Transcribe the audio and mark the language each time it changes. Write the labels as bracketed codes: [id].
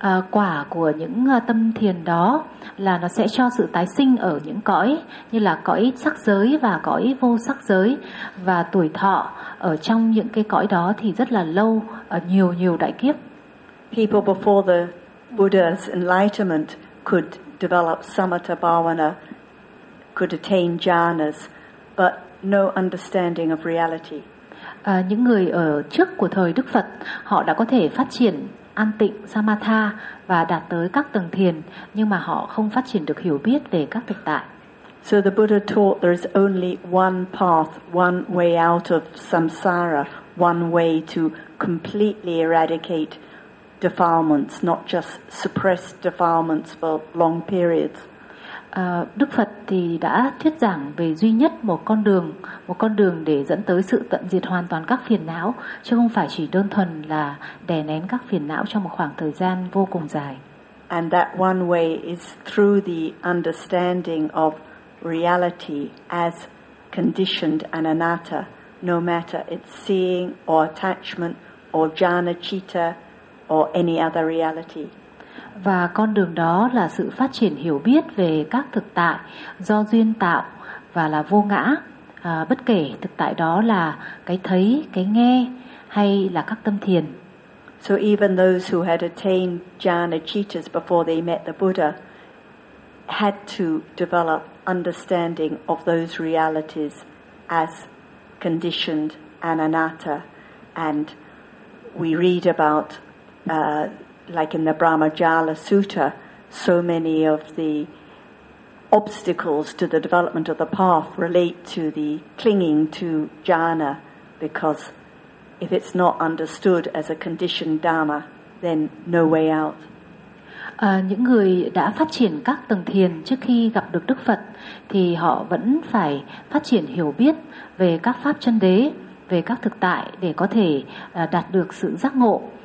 [vi] Quả của những tâm thiền đó là nó sẽ cho sự tái sinh ở những cõi như là cõi sắc giới và cõi vô sắc giới, và tuổi thọ ở trong những cái cõi đó thì rất là lâu, nhiều đại kiếp. [en] People before the Buddha's enlightenment could develop samatha bhavana, could attain jhanas, but no understanding of reality. [vi] Những người ở trước của thời Đức Phật, họ đã có thể phát triển an tịnh samatha và đạt tới các tầng thiền, nhưng mà họ không phát triển được hiểu biết về các thực tại. [en] So the Buddha taught there is only one path, one way out of samsara, one way to completely eradicate defilements, not just suppress defilements for long periods. [vi] Đức Phật thì đã thuyết giảng về duy nhất một con đường để dẫn tới sự tận diệt hoàn toàn các phiền não, chứ không phải chỉ đơn thuần là đè nén các phiền não trong một khoảng thời gian vô cùng dài. [en] And that one way is through the understanding of reality as conditioned and anatta, no matter its seeing or attachment or jhana citta or any other reality. [vi] Và con đường đó là sự phát triển hiểu biết về các thực tại do duyên tạo và là vô ngã, bất kể thực tại đó là cái thấy, cái nghe hay là các tâm thiền. [en] So even those who had attained jhana cittas before they met the Buddha had to develop understanding of those realities as conditioned and anatta. And we read about like in the Brahmajala Sutta, so many of the obstacles to the development of the path relate to the clinging to jhana, because if it's not understood as a conditioned dharma, then no way out. [vi] Những người đã phát triển các tầng thiền trước khi gặp được Đức Phật thì họ vẫn phải phát triển hiểu biết về các pháp chân đế, về các thực tại để có thể đạt được sự giác ngộ.